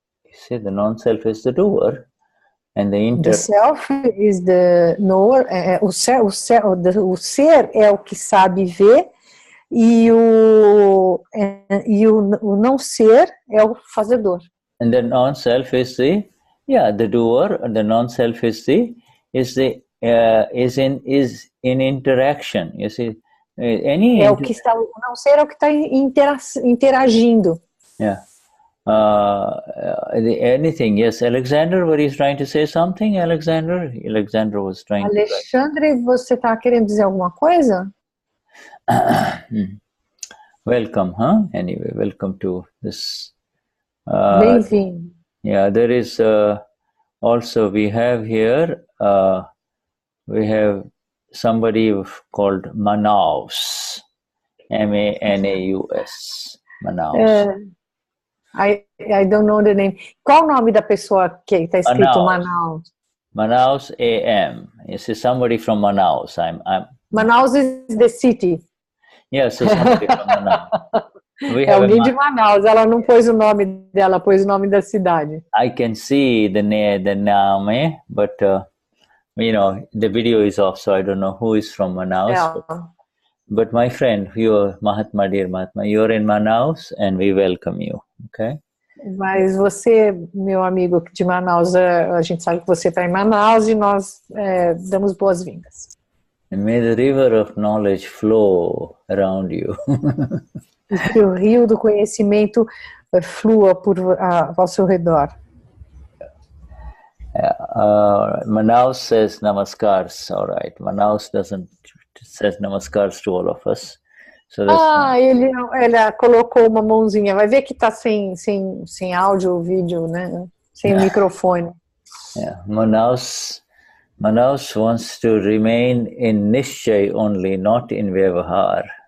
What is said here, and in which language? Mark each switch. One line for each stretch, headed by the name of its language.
English: You see, the non-self is the doer, and The self is the knower.
Portuguese: O ser é o que sabe ver, e o não ser é o fazedor.
English: And the non-self is the doer. And the non-self is in interaction. You see,
Portuguese: o não ser é o que está interagindo.
English: Yeah, Anything? Yes, Alexander, were you trying to say something, Alexander? Alexander was trying
Portuguese: Alexandre, você está querendo dizer alguma coisa?
English: to... Welcome, huh? Anyway, welcome to this.
Portuguese: Bem-vindo.
English: Yeah, there is also, we have here, we have somebody called Manaus, Manaus, Manaus. I don't know the name. Qual o nome da pessoa que está escrito Manaus? Manaus AM. You see, somebody from Manaus. Manaus is the city. Yes, so somebody from Manaus.
Portuguese: É alguém de Manaus. Ela não pôs o nome dela, pôs o nome da cidade.
English: I can see the name, but you know, the video is off, so I don't know who is from Manaus. Yeah. But my friend, you, Mahatma, dear Mahatma, you're in Manaus, and we welcome you. Okay.
Portuguese: Mas você, meu amigo de Manaus, a gente sabe que você está em Manaus e nós damos boas-vindas.
English: And may the river of knowledge flow around you.
Portuguese: E que o rio do conhecimento flua ao seu redor.
English: Manaus says namaskars, all right. Manaus says namaskars to all of us. So
Portuguese: ele colocou uma mãozinha. Vai ver que está sem áudio ou vídeo, né? Sem microfone.
English: Yeah. Manaus wants to remain in Nishchay only, not in Vyavahar.